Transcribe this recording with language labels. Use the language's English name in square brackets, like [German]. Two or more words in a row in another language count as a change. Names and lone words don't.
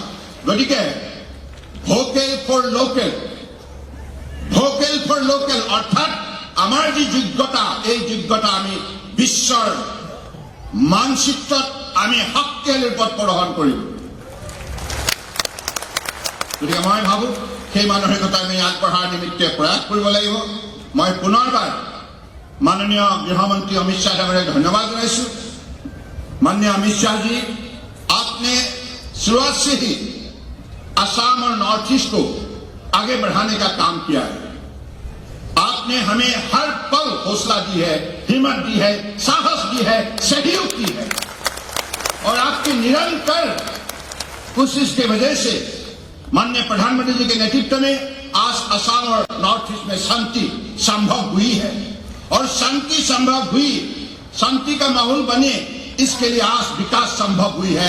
[Assamese] গতিকে ভোকেল ফৰ লোকেল অৰ্থাৎ আমাৰ যি যোগ্যতা, এই যোগ্যতা আমি বিশ্বৰ মানচিত্ৰত আমি শক্তিশালী ৰূপত প্ৰদৰ্শন কৰিম। গতিকে মই ভাবোঁ সেই মানসিকতা আমি আগবঢ়াৰ নিমিত্তে প্ৰয়াস কৰিব লাগিব। মই পুনৰবাৰ মাননীয় গৃহমন্ত্ৰী অমিত শাহ ডাঙৰীয়া ধন্যবাদ জনাইছোঁ। [Hindi] माननीय अमित शाह जी, आपने शुरुआत से ही असम और नॉर्थ ईस्ट को आगे बढ़ाने का काम किया है। आपने हमें हर पल हौसला दी है, हिम्मत दी है, साहस दी है, सहयोग की है और आपकी निरंतर कोशिश की वजह से माननीय प्रधानमंत्री जी के नेतृत्व में आज असम और नॉर्थ ईस्ट में शांति संभव हुई है और शांति संभव हुई, शांति का माहौल बने, इसके लिए आज विकास संभव हुई है।